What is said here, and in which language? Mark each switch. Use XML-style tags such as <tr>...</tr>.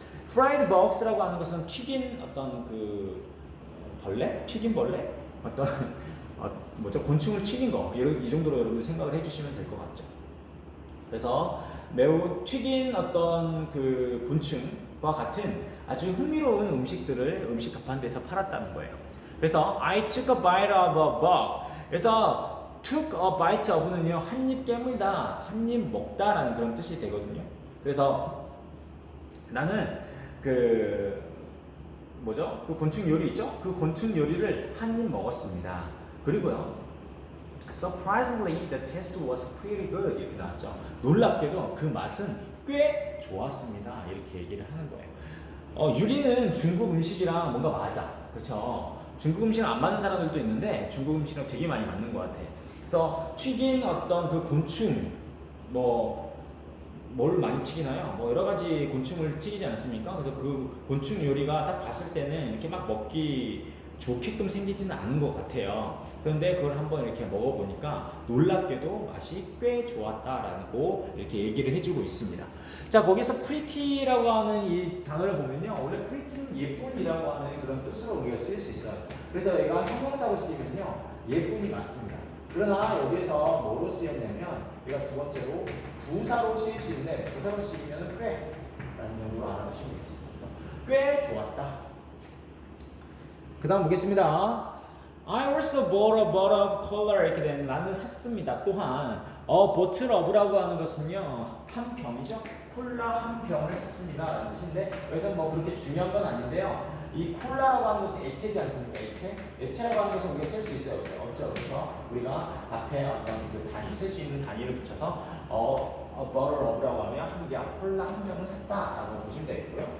<ko>fried bugs라고 하는 것은 튀긴 어떤 그 벌레? 튀긴 벌레? 어떤 곤충을 튀긴 거 이 정도로 여러분들 생각을 해주시면 될 것 같죠. 그래서 매우 튀긴 어떤 그 곤충과 같은 아주 흥미로운 음식들을 음식 가판대에서 팔았다는 거예요. 그래서</ko> <en>I took a bite of a bug.</en> <ko>그래서 took a bite of는요 한 입 깨물다, 한 입 먹다라는 그런 뜻이 되거든요. 그래서 나는 그 곤충 요리 있죠? 그 곤충 요리를 한 입 먹었습니다. 그리고요,</ko> <en>surprisingly the taste was pretty good</en> <ko>이렇게 나왔죠. 놀랍게도 그 맛은 꽤 좋았습니다. 이렇게 얘기를 하는 거예요. 유리는 중국 음식이랑 뭔가 맞아. 그렇죠? 중국 음식은 안 맞는 사람들도 있는데 중국 음식은 되게 많이 맞는 것 같아. 그래서 튀긴 어떤 그 곤충 뭘 많이 튀기나요? 뭐 여러 가지 곤충을 튀기지 않습니까? 그래서 그 곤충 요리가 딱 봤을 때는 이렇게 막 먹기 좋게끔 생기지는 않은 것 같아요. 그런데 그걸 한번 이렇게 먹어보니까 놀랍게도 맛이 꽤 좋았다라고 이렇게 얘기를 해주고 있습니다. 자, 거기서 pretty라고 하는 이 단어를 보면요, 원래 pretty는 예쁜이라고 하는 그런 뜻으로 우리가 쓸 수 있어요. 그래서 얘가 형용사로 쓰이면요, 예쁜이 맞습니다. 그러나 여기서 뭐로 쓰였냐면 얘가 두 번째로 부사로 쓰일 수 있는데, 부사로 쓰이면 꽤 라는 정도로 알아두시면 되겠습니다. 그래서 꽤 좋았다. 그 다음 보겠습니다.</ko> <en>I also bought a bottle of cola.</en> <ko>이렇게 되면 나는 샀습니다. 또한 bottle of라고 하는 것은요, 한 병이죠. 콜라 한 병을 샀습니다 라는 뜻인데, 여기서 뭐 그렇게 중요한 건 아닌데요, 이 콜라라고 하는 것은 액체지 않습니까? 액체라고 하는 것은 우리가 쓸 수 있어요? 없죠. 그래서 우리가 앞에 어떤 그 단위, 쓸 수 있는 단위를 붙여서 a bottle of라고 하면 한 병, 콜라 한 병을 샀다라고 보시면 되겠고요.</ko>